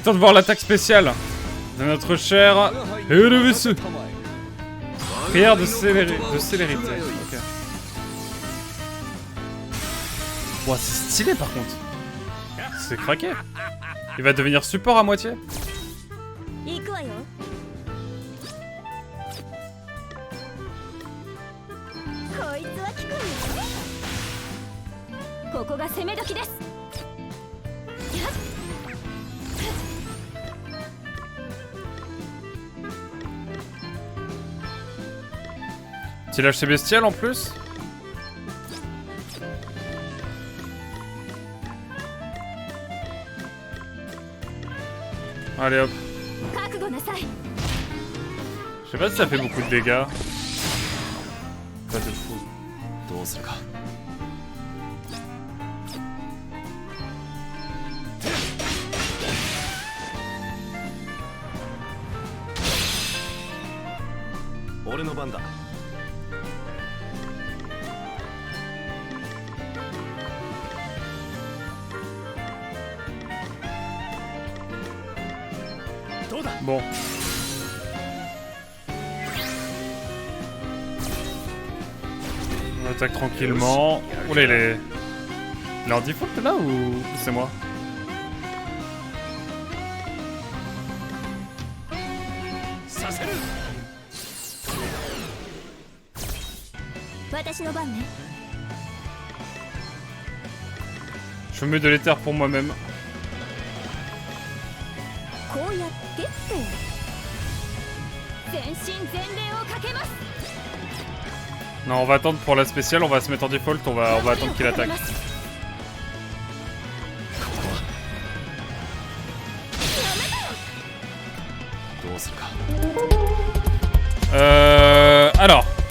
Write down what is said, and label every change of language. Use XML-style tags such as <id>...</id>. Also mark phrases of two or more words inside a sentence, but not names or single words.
<fr>temps de voir l'attaque spéciale de notre cher Erevesu. Prière de célérité. Ok. Ouah, c'est stylé par contre. C'est craqué. Il va devenir support à moitié.</fr> <ja>行くわよ。こいつは効くわよ。ここが攻め時です。</ja> <fr>Tu lâches ses bestiales en plus? Allez hop.</fr> <ja>覚悟なさい。</ja> <fr>Je sais pas si ça fait beaucoup de dégâts. Pas de fou.</fr> <ja>どうするか。俺の番だ。</ja> <fr>Bon. On attaque tranquillement. Oula, il est... Il est en default là ou c'est moi?</fr> <ja>私の番ね。</ja> <fr>Je mets de l'éther pour moi-même.</fr> <ja>こうやってって全身全霊をかけます。</ja> <fr>Non, on va attendre pour la spéciale, on va se mettre en default, on va attendre qu'il attaque. Alors.</fr>